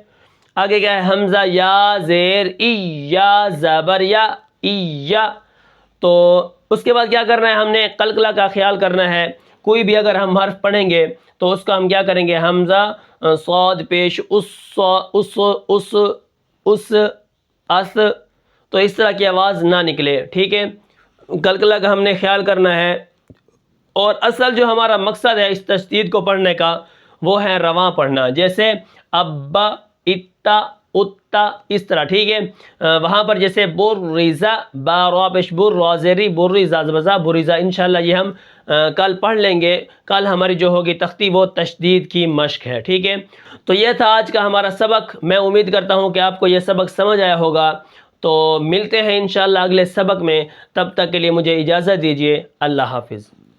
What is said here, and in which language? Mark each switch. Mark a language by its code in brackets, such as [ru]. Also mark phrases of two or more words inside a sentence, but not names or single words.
[ur] آگے کیا ہے، حمزہ یا زیر ای، یا زبر یا ای، تو اس کے بعد کیا کرنا ہے، ہم نے قلقلہ کا خیال کرنا ہے، کوئی بھی اگر ہم حرف پڑھیں گے تو اس کا ہم کیا کریں گے، حمزہ صاد پیش اس، اس، تو اس طرح کی آواز نہ نکلے، ٹھیک ہے، قلقلہ کا ہم نے خیال کرنا ہے۔ اور اصل جو ہمارا مقصد ہے اس تشدید کو پڑھنے کا وہ ہے رواں پڑھنا، جیسے ابا اتا اتا، اس طرح، ٹھیک ہے۔ وہاں پر جیسے بریزا، با را پیش بر، را زیری بریزا زبزا بریزا، انشاءاللہ یہ ہم کل پڑھ لیں گے، کل ہماری جو ہوگی تختی وہ تشدید کی مشق ہے، ٹھیک ہے۔ تو یہ تھا آج کا ہمارا سبق، میں امید کرتا ہوں کہ آپ کو یہ سبق سمجھ آیا ہوگا، تو ملتے ہیں انشاءاللہ اگلے سبق میں، تب تک کے لیے مجھے اجازت دیجیے، اللہ حافظ۔